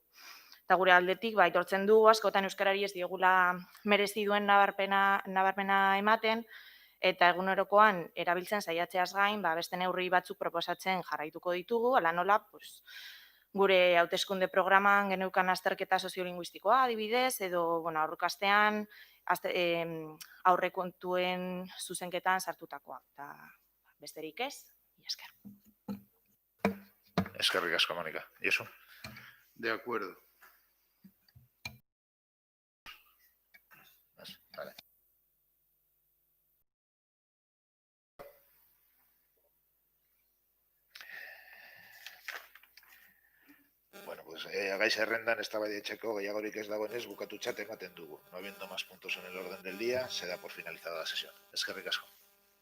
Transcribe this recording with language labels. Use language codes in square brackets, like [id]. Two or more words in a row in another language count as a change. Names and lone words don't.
[eu] Eta gure aldetik, aitortzen dugu askotan euskarari ez diogula merezi duen nabarmena ematen, eta egunerokoan erabiltzen saiatzeaz gain, beste neurri batzuk proposatzen jarraituko ditugu, hala nola, gure hauteskunde programan geneukan azterketa soziolinguistikoa adibidez, edo aurrekastean aurrekontuen zuzenketan sartutakoa. Eta besterik ez, esker. Eskerrik asko, Monika. Iesu? [es] De acuerdo. Vale. [eu] Gai zerrendan eztabaidatzeko gehiagorik ez dagoenez bukatutzat ematen dugu. [es] No habiendo más puntos en el orden del día, se da por finalizada la sesión. [eu] Eskerrik asko.